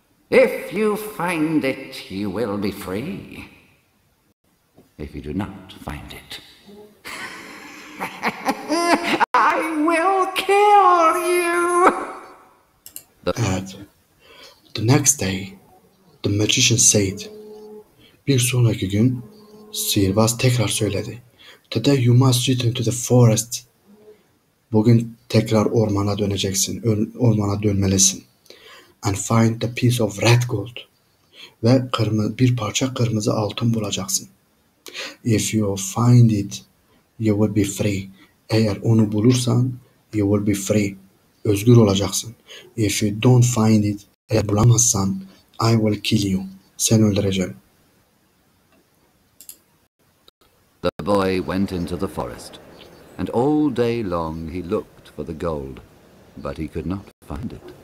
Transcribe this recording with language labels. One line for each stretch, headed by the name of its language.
English: If you find it, you will be free. If you do not find it, I will kill you.
Turkish: Evet.
English: The next day, the magician said.
Turkish: Bir sonraki gün sihirbaz tekrar söyledi.
English: Today you must return to the forest.
Turkish: Bugün tekrar ormana döneceksin. Ormana dönmelisin.
English: And find the piece of red gold.
Turkish: Ve bir parça kırmızı altın bulacaksın.
English: If you find it, you will be free.
Turkish: Eğer onu bulursan,
English: you will be free.
Turkish: Özgür olacaksın.
English: If you don't find it,
Turkish: eğer bulamazsan,
English: I will kill you.
Turkish: Seni öldüreceğim.
English: The boy went into the forest, and all day long he looked for the gold, but he could not find it.